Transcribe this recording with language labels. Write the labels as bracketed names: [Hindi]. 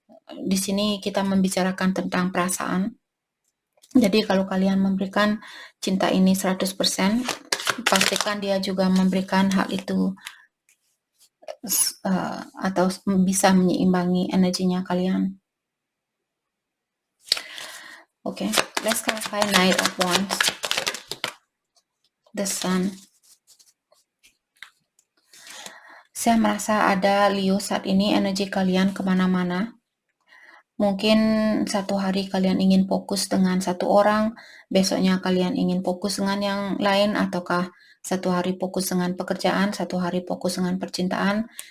[Indonesian] Di sini kita membicarakan tentang perasaan. Jadi kalau kalian memberikan cinta ini 100%, pastikan dia juga memberikan hal itu atau bisa menyeimbangi energinya kalian. [English] Okay, let's clarify Knight of Wands, the Sun. [Indonesian] Saya merasa ada Leo saat ini energi kalian kemana-mana. Mungkin satu hari kalian ingin fokus dengan satu orang, besoknya kalian ingin fokus dengan yang lain, ataukah satu hari fokus dengan pekerjaan, satu hari fokus dengan percintaan.